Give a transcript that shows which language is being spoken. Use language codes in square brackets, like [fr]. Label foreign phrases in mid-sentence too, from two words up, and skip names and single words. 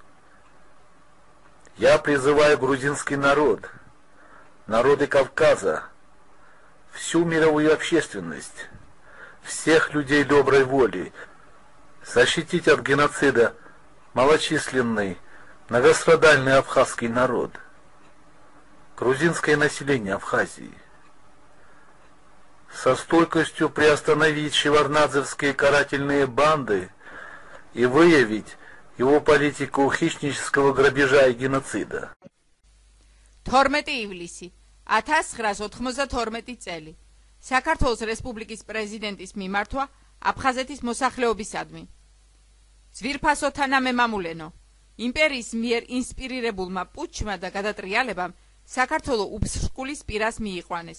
[ru] Я призываю грузинский народ, народы Кавказа, всю мировую общественность, всех людей доброй воли защитить от геноцида малочисленный, многострадальный абхазский народ, грузинское население Абхазии. Со стойкостью приостановить шеварднадзевские карательные банды и выявить его политику хищнического грабежа и геноцида. [ka] 12 ივლისი 1992 წელი საქართველოს რესპუბლიკის პრეზიდენტის მიმართვა აფხაზეთის მოსახლეობისადმი. ძვირფასო თანამემამულენო, იმპერიის მიერ ინსპირირებულმა პუტჩმა და გადატრიალებამ საქართველო უბსრკულის პირას მიიყვანეს.